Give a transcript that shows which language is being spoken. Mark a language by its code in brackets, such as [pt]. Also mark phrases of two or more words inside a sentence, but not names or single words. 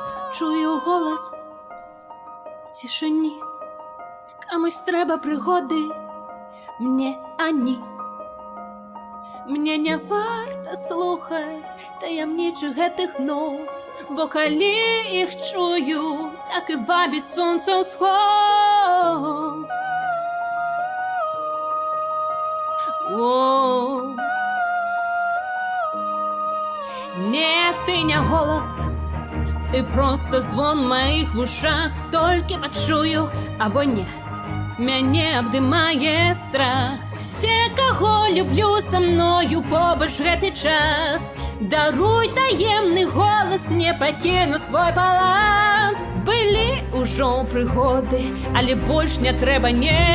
[uk] Чую голос в тишині. Комусь треба пригоди, мне ані. [be] Мне не варто слухаць таямнічых гэтых нот, бо калі іх чую, так і вабіць сонца ўсход. [ru] Не, ты не голос, ты просто звон моих в ушах. [be] Толькі пачую або не, мяне абдымае страх. Усе, каго люблю, са мною побач гэты час. Даруй таемны голас, не пакіну свой палац. Былі ўжо прыгоды, але больш не трэба, не.